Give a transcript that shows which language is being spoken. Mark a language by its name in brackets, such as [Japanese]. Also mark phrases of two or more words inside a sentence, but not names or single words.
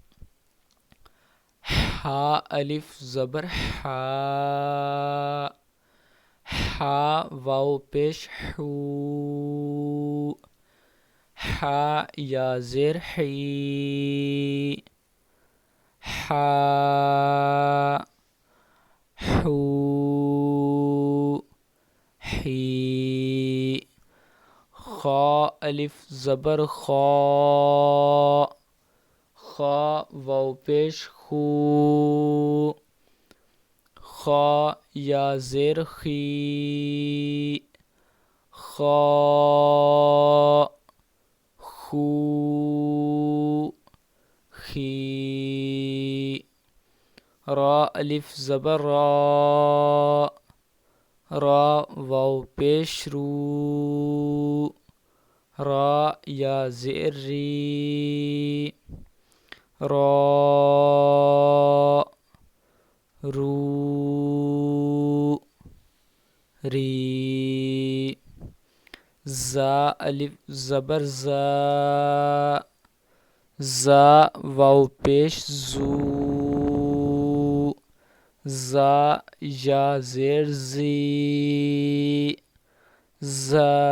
[Urdu] ہا الف زبر ہا، ہا واو پیش ہو، ہا یا زیر حی، ہا ہو حی. خا الف زبر خا، خا واو پیش خو، خا یا زیر خی، خا خو خی. را الف زبر را، را واو پیش رو، را یا زیر ری، را رو ری. زا الف زبر زا، زا واو پیش زو، زا یا زیر زی، زا،